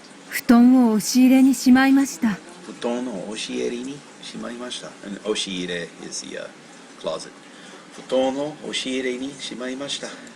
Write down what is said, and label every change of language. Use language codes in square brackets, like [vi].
[ja] 布団を押し入れにしまいました。布団を押し入れにしまいました。 [en] 押し入れ is the closet. [ja] 布団を押し入れにしまいました。